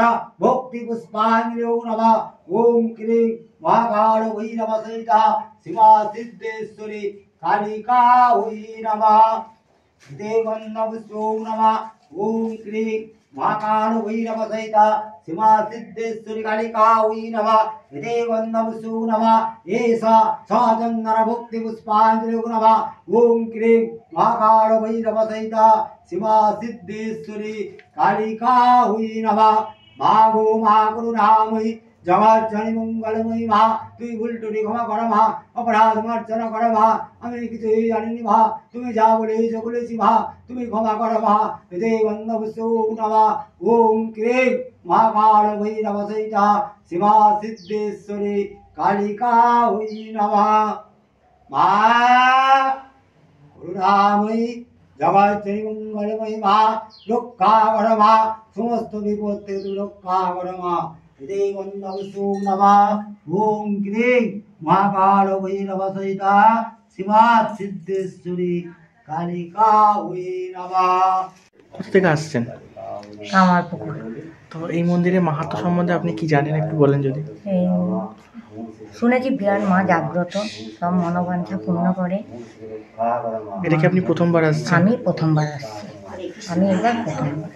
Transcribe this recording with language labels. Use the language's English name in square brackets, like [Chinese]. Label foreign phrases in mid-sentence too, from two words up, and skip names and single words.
[Sanskrit] भक्ति पुष्पाञ्जलिो नमः ओं क्लीं महाकाल भैरव सहिता शिवा सिद्धेश्वरी कालिका वै नमः इति गन्धपुष्पो नमः ओं क्लीं महाकाल भैरव सहिता सीमा सिद्धेश्वरी कालिका वै नमः इति गन्धपुष्पो नमः एष स चन्दन भक्ति पुष्पाञ्जलिो नमः ओं क्लीं महाकाल भैरव सहिता सीमा सिद्धेश्वरी कालिका वै नमः [Bangla] মা গো মা করুণাময়ী জগজ্জননী মঙ্গলময়ী মা তুই ভুল ত্রুটি ক্ষমা কর মা অপরাধ মার্জন কর মা আমি কিছুই জানিনি মা তুমি যা বলেছো বলেছি মা তুমি ক্ষমা করো মা এতে [Sanskrit] গন্ধপুষ্পো নমঃ ওং ক্লীং মহাকাল ভৈরব সহিতা শিবা সিদ্ধেশ্বরী কালিকা ওই নমঃ [Bangla] মা করুণাময়ী জগজ্জননী মঙ্গলময়ী মা রক্ষা কর মা সমস্ত বিপদ থেকে রক্ষা কর মা [Sanskrit] इति गन्धपुष्पो नमः ओं क्लीं महाकाल भैरव सहिता शिवा सिद्धेश्वरी कालिका वै नमः। [Bangla] কোথা থেকে আসছেন? কামারপুকুর। তো এই মন্দিরের মাহাত্ম্য সম্বন্ধে আপনি কি জানেন একটু বলেন যদি। এই শুনেছি বিরাট মা জাগ্রত, সব মনোবাঞ্ছা পূর্ণ করে। এটা কি আপনি প্রথমবার আসছেন? আমি প্রথমবার আসছি, আমি এবার প্রথমবার।